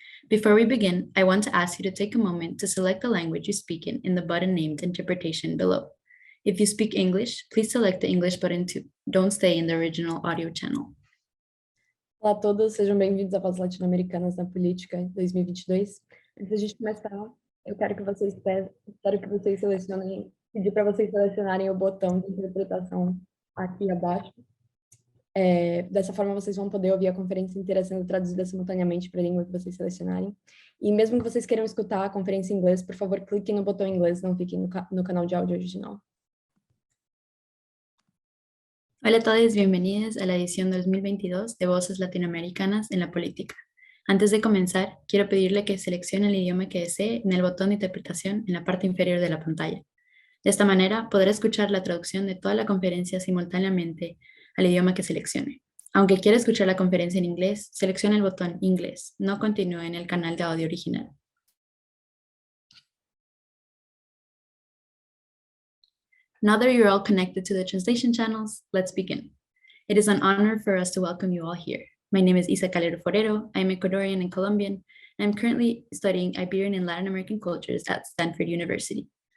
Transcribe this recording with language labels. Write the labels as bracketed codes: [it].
[en] Before we begin, I want to ask you to take a moment to select the language you speak in the button named Interpretation below. If you speak English, please select the English button too. Don't stay in the original audio channel. [pt] Olá a todos, sejam bem-vindos à Voz Latino-Americanas na Política 2022. Antes da gente começar, eu quero que vocês pedir para vocês selecionarem o botão de interpretação aqui abaixo. Dessa forma, vocês vão poder ouvir a conferência inteira sendo traduzida simultaneamente para a língua que vocês selecionarem. E mesmo que vocês queiram escutar a conferência em inglês, por favor, cliquem no botão em inglês, não fiquem no canal de áudio original. [es] Hola a todos, bienvenidos a la edición 2022 de Voces Latinoamericanas en la Política. Antes de comenzar, quiero pedirle que seleccione el idioma que desee en el botón de interpretación en la parte inferior de la pantalla. De esta manera, podrá escuchar la traducción de toda la conferencia simultáneamente al idioma que seleccione. Aunque quiera escuchar la conferencia en inglés, seleccione el botón Inglés, no continúe en el canal de audio original. [en] Now that you're all connected to the translation channels, let's begin. It is an honor for us to welcome you all here. My name is Isa Calero Forero. I'm Ecuadorian and Colombian, and I'm currently studying Iberian and Latin American cultures at Stanford University.